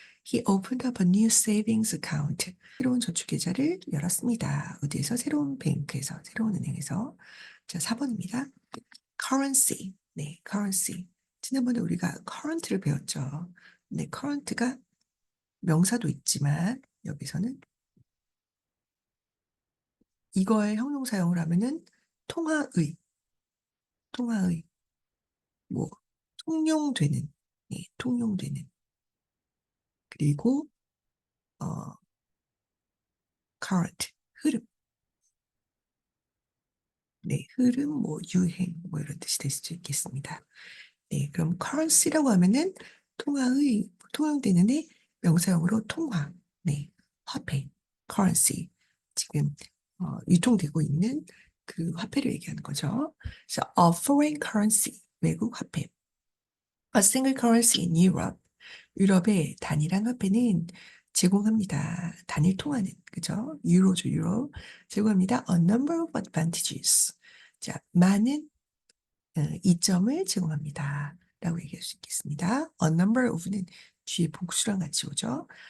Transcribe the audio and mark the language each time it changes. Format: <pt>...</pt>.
<en>He opened up a new savings account.</en> <ko>새로운 저축 계좌를 열었습니다. 어디에서? 새로운 뱅크에서, 새로운 은행에서. 자, 4번입니다. currency. 네, currency. 지난번에 우리가 current를 배웠죠. 네, current가 명사도 있지만 여기서는 이거의 형용사용을 하면은 통화의, 통화의, 뭐 통용되는, 네, 통용되는. 그리고 current, 흐름, 네, 흐름, 뭐 유행, 뭐 이런 뜻이 될 수 있겠습니다. 네, 그럼 currency라고 하면은 통화의, 통용되는 의 명사용으로 통화, 네, 화폐, currency. 지금 유통되고 있는 그 화폐를 얘기하는 거죠. 그래서</ko> <en>a foreign currency,</en> <ko>외국 화폐.</ko> <en>A single currency in Europe.</en> <ko>유럽의 단일한 화폐는 제공합니다. 단일 통화는, 그죠? 유로죠, 유로. 제공합니다.</ko> <en>A number of advantages.</en> <ko>자, 많은 이점을 제공합니다. 라고 얘기할 수 있겠습니다.</ko> <en>A number of</en> <ko>는 뒤에 복수랑 같이 오죠.</ko>